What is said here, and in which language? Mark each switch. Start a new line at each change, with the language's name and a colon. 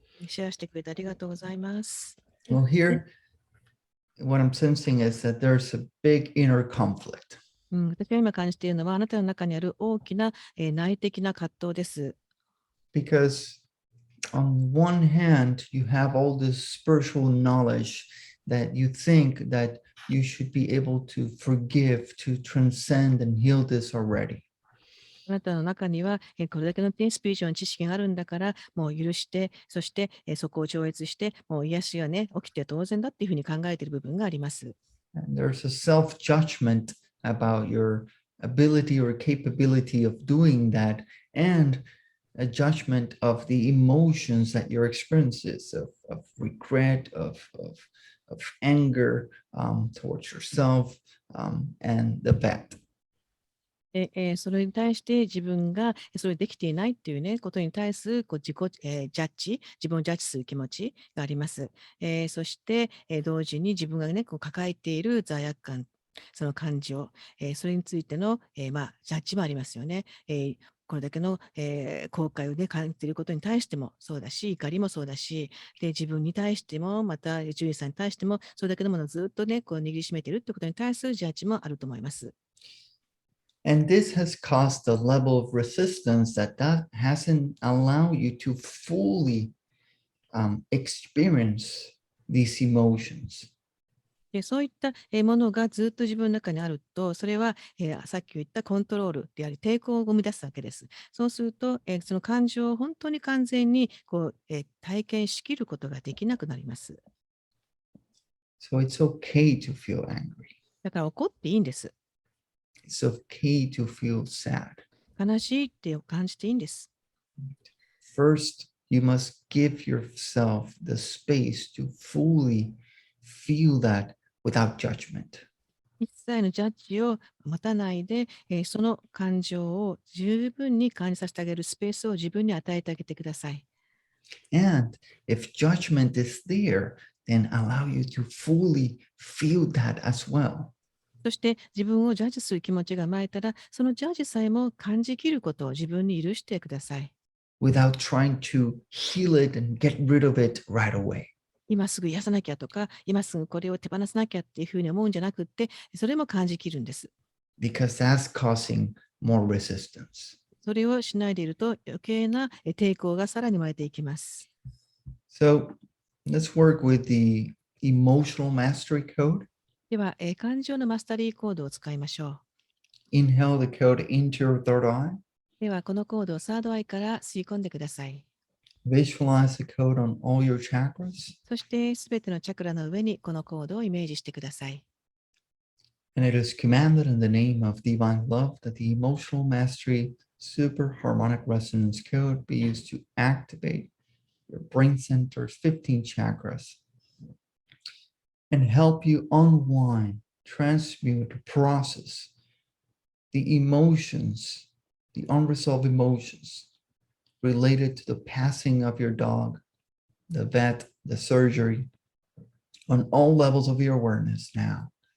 Japanese: シェアしてくれてありがとうございます。
English: Well, here, what I'm sensing is that there's a big inner conflict.
Japanese: 私が今感じているのは、あなたの中にある大きな内的な葛藤です。
English: Because on one hand, you have all this spiritual knowledge that you think that you should be able to forgive, to transcend and heal this already.
Japanese: あなたの中には、これだけのスピリチュアルな知識があるんだから、もう許して、そして、そこを超越して、もう癒しがね、起きて当然だっていうふうに考えている部分があります。
English: And there's a self-judgment about your ability or capability of doing that, and a judgment of the emotions that your experiences of regret, of anger towards yourself and the vet.
Japanese: それに対して自分がそれできていないっていうね、ことに対する自己、ジャッジ、自分をジャッジする気持ちがあります。そして、同時に自分がね、抱えている罪悪感、その感情、それについての、ジャッジもありますよね。これだけの、後悔をね、感じていることに対してもそうだし、怒りもそうだし、で自分に対しても、また獣医さんに対しても、それだけのものをずっとね、握りしめているってことに対するジャッジもあると思います。
English: And this has caused a level of resistance that hasn't allowed you to fully experience these emotions.
Japanese: そういったものがずっと自分の中にあると、それはさっき言ったコントロールであり、抵抗を生み出すわけです。そうすると、その感情を本当に完全に体験しきることができなくなります。
English: So it's okay to feel angry.
Japanese: だから怒っていいんです。
English: It's okay to feel sad.
Japanese: 悲しいって感じていいんです。
English: First, you must give yourself the space to fully feel that without judgment.
Japanese: 一切のジャッジを持たないで、その感情を十分に感じさせてあげるスペースを自分に与えてあげてください。
English: And if judgment is there, then allow you to fully feel that as well.
Japanese: そして自分をジャッジする気持ちが生まれたら、そのジャッジさえも感じきることを自分に許してください。
English: Without trying to heal it and get rid of it right away.
Japanese: 今すぐ癒さなきゃとか、今すぐこれを手放さなきゃっていうふうに思うんじゃなくって、それも感じきるんです。
English: Because that's causing more resistance.
Japanese: それをしないでいると余計な抵抗がさらに生まれていきます。
English: So Let's work with the emotional mastery code.
Japanese: では、感情のマスタリーコードを使いましょ
English: Inhale the code into your third eye.
Japanese: う。では、このコードをサードアイから吸い込んでください。
English: Visualize the code on all your chakras.
Japanese: そして、すべてのチャクラの上にこのコードをイメージしてください。
English: And it is commanded in the name of divine love that the emotional mastery super harmonic resonance code be used to activate your brain center's 15 chakras and help you unwind, transmute, process the emotions, the unresolved emotions related to the passing of your dog, the vet, the surgery, on all levels of your awareness now.